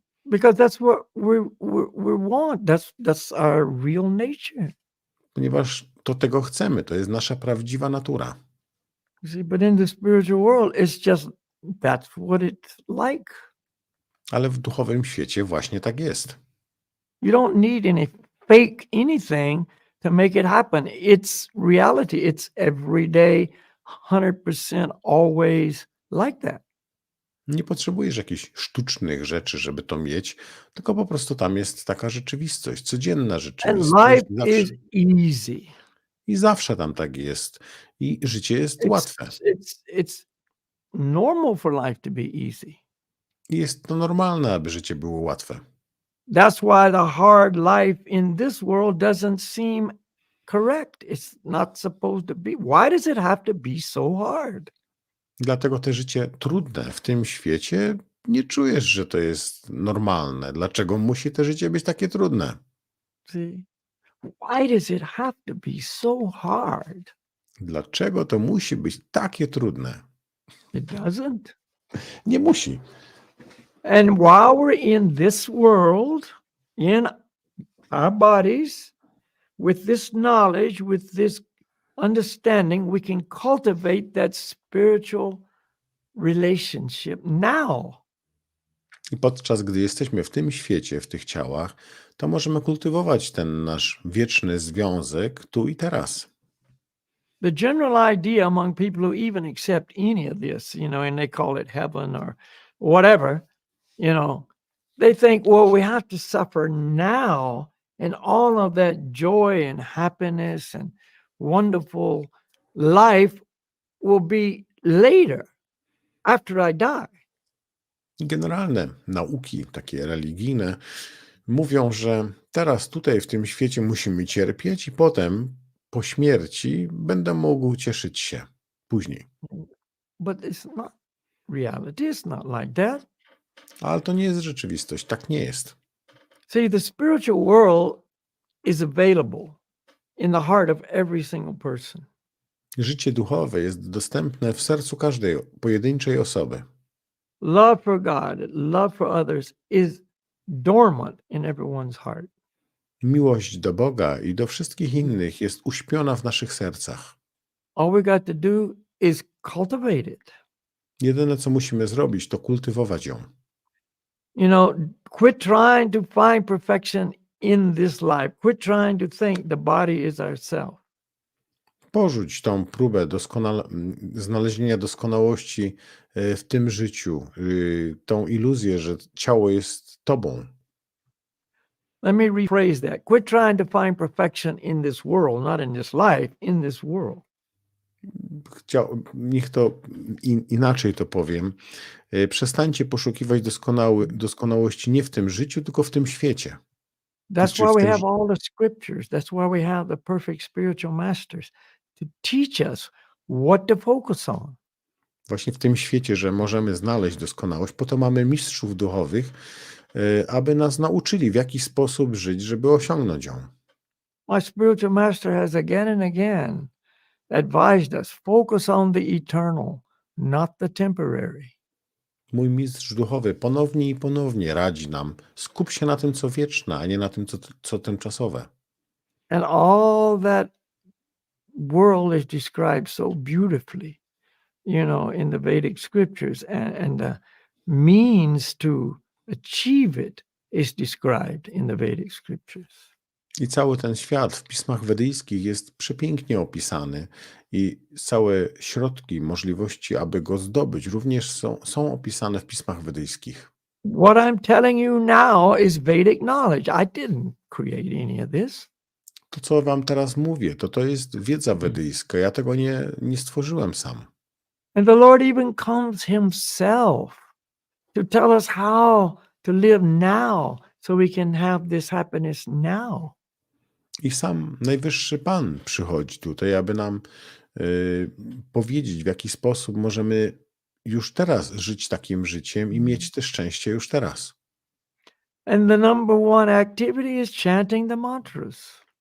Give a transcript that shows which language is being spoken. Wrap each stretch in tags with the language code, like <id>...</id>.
<en>Because that's what we want. That's our real nature.</en> <pl>Ponieważ to tego chcemy, to jest nasza prawdziwa natura.</pl> <en>You see, but in the spiritual world, it's just that's what it's like.</en> <pl>Ale w duchowym świecie właśnie tak jest.</pl> <en>You don't need any fake anything to make it happen. It's reality. It's every day, 100% always like that.</en> <pl>Nie potrzebujesz jakichś sztucznych rzeczy, żeby to mieć, tylko po prostu tam jest taka rzeczywistość, codzienna</pl> <en>And</en> <pl>rzeczywistość.</pl> <en>life is easy.</en> <pl>I zawsze tam tak jest. I życie jest łatwe.</pl> <en>It's normal for life to be easy.</en> <pl>I jest to normalne, aby życie było łatwe.</pl> <en>That's why the hard life in this world doesn't seem correct. It's not supposed to be. Why does it have to be so hard?</en> <pl>Dlatego te życie trudne w tym świecie nie czujesz, że to jest normalne. Dlaczego musi to życie być takie trudne?</pl> <en>See, why does it have to be so hard?</en> <pl>Dlaczego to musi być takie trudne?</pl> <en>It doesn't.</en> <pl>Nie musi.</pl> <en>And while we're in this world, in our bodies, with this knowledge, with this understanding, we can cultivate that spiritual relationship now.</en> <pl>I podczas gdy jesteśmy w tym świecie, w tych ciałach, to możemy kultywować ten nasz wieczny związek tu i teraz.</pl> <en>The general idea among people who even accept any of this, and they call it heaven or whatever, they think, well, we have to suffer now, and all of that joy and happiness and wonderful life will be later, after I die.</en> <pl>Generalne nauki, takie religijne, mówią, że teraz tutaj w tym świecie musimy cierpieć i potem po śmierci będę mógł cieszyć się później.</pl> <en>But it's not reality. It's not like that.</en> <pl>Ale to nie jest rzeczywistość, tak nie jest.</pl> <en>See, the spiritual world is available in the heart of every single person.</en> <pl>Życie duchowe jest dostępne w sercu każdej pojedynczej osoby.</pl> <en>Love for God, love for others is dormant in everyone's heart.</en> <pl>Miłość do Boga i do wszystkich innych jest uśpiona w naszych sercach.</pl> <en>All we got to do is cultivate it.</en> <pl>Jedyne, co musimy zrobić, to kultywować ją.</pl> <en>Quit trying to find perfection in this life. Quit trying to think the body is ourself.</en> <pl>Porzuć tą próbę znalezienia doskonałości w tym życiu, tą iluzję, że ciało jest tobą.</pl> <en>Let me rephrase that. Quit trying to find perfection in this world, not in this life, in this world.</en> <pl>Niech to inaczej to powiem. Przestańcie poszukiwać doskonałości nie w tym życiu, tylko w tym świecie.</pl> <en>That's why we have all the scriptures. That's why we have the perfect spiritual masters to teach us what to focus on.</en> <pl>Właśnie w tym świecie, że możemy znaleźć doskonałość, po to mamy mistrzów duchowych, aby nas nauczyli, w jaki sposób żyć, żeby osiągnąć ją.</pl> <en>My spiritual master has again and again advised us, focus on the eternal, not the temporary.</en> <pl>Mój mistrz duchowy ponownie i ponownie radzi nam, skup się na tym, co wieczne, a nie na tym, co tymczasowe.</pl> <en>And all that world is described so beautifully, in the Vedic Scriptures, and the means to achieve it is described in the Vedic Scriptures.</en> <pl>I cały ten świat w pismach wedyjskich jest przepięknie opisany i całe środki, możliwości, aby go zdobyć, również są opisane w pismach wedyjskich.</pl> <en>What I'm telling you now is Vedic knowledge. I didn't create any of this.</en> <pl>To, co wam teraz mówię, to jest wiedza wedyjska. Ja tego nie stworzyłem sam.</pl> <en>And the Lord even comes himself to tell us how to live now so we can have this happiness now.</en> <pl>I sam Najwyższy Pan przychodzi tutaj, aby nam powiedzieć, w jaki sposób możemy już teraz żyć takim życiem i mieć te szczęście już teraz.</pl> <en>And the number one activity is chanting the mantras.</en>